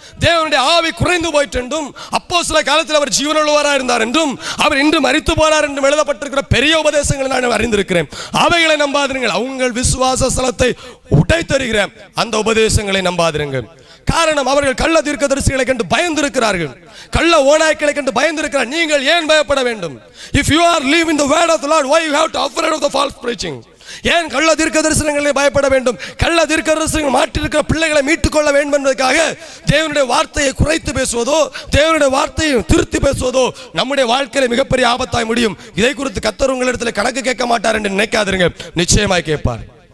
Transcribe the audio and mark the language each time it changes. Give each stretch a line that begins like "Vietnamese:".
Tamil: தேவனுடைய ஆவி குறைந்து போயிட்டு என்றும் அப்போஸ்தல காலத்தில் அவர் ஜீவனுள்ளவராக இருந்தார் என்றும் அவர் இன்று மரித்து போனார் என்றும் எழுதப்பட்டிருக்கிற பெரிய உபதேசங்களை நான் அறிந்திருக்கிறேன். அவைகளை நம்பாதிருங்கள். உங்கள் விசுவாச ஸ்தலத்தை உடைத்தருகிற அந்த உபதேசங்களை நம்பாதிருங்கள். காரணம், அவர்கள் கள்ள தீர்க்கதரிசிகளை கண்டு பயந்திருக்கிறார்கள், கள்ள ஓநாய்களை கண்டு பயந்திருக்கிறார். நீங்கள் ஏன் பயப்பட வேண்டும்?
English: If you are living the word of the Lord, why you have to afraid of the false preaching?
Tamil: ஏன் கள்ள தீர்க்கதரிசனங்களை பயப்பட வேண்டும்? கள்ள தீர்க்கதரிசனங்கள் மாற்றிருக்கிற பிள்ளைகளை மீட்டுக் கொள்ள வேண்டும் என்பதற்காக தேவனுடைய வார்த்தையை குறைத்து பேசுவதோ தேவனுடைய வார்த்தையை திருத்தி பேசுவதோ நம்முடைய வாழ்க்கையில மிகப்பெரிய ஆபத்தாய் முடியும். இதை குறித்து கர்த்தர் உங்களிடத்தில் கணக்கு கேட்க மாட்டார் என்று நினைக்காதீர்கள், நிச்சயமாய் கேட்பார்.